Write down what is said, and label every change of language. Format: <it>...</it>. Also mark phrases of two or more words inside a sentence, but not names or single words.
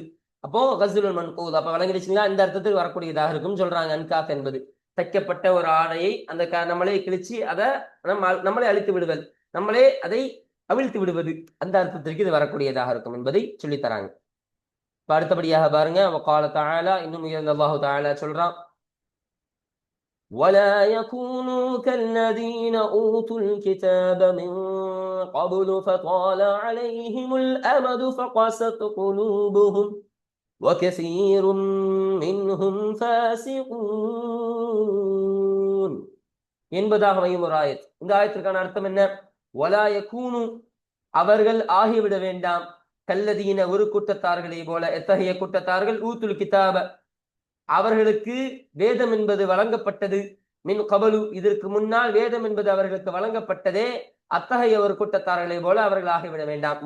<ta>அப்போ</ta> <ar>غزل المنقوض,</ar> <ta>அப்ப விளங்கிடுச்சுங்களா? இந்த அர்த்தத்தில் வரக்கூடியதாக இருக்கும் சொல்றாங்க. அன்காஸ் என்பது தைக்கப்பட்ட ஒரு ஆடையை அந்த நம்மளே கிழிச்சு அதை நம்மளே அழித்து விடுதல், நம்மளே அதை அவிழ்த்து விடுவது, அந்த அர்த்தத்திற்கு இது வரக்கூடியதாக இருக்கும் என்பதை சொல்லித்தராங்க. இப்ப அடுத்தபடியாக பாருங்க,</ta> <ar>وقال تعالى,</ar> <ta>இன்னும் உயர்ந்த</ta> <ar>الله تعالى</ar> <ta>சொல்றான்,</ta> <ar>ولا يكونوا كالذين أوتوا الكتاب من قبل فطال عليهم الأمد فقست قلوبهم وكثير منهم فاسقون</ar> <ta>என்பதாக அமையும் ஒரு ஆயத். இந்த ஆயத்திற்கான அர்த்தம் என்ன?</ta> <ar>ولا يكونوا,</ar> <ta>அவர்கள் ஆகிவிட வேண்டாம், கல்லதீன, ஒரு கூட்டத்தார்களை போல. எத்தகைய கூட்டத்தார்கள்?</ta> <ar>أوتوا الكتاب,</ar> <ta>அவர்களுக்கு வேதம் என்பது வழங்கப்பட்டது,</ta> <ar>من قبل,</ar> <ta>இதற்கு முன்னால் வேதம் என்பது அவர்களுக்கு வழங்கப்பட்டதே, அத்தகைய ஒரு கூட்டத்தார்களை போல அவர்கள் ஆகிவிட வேண்டாம்.</ta>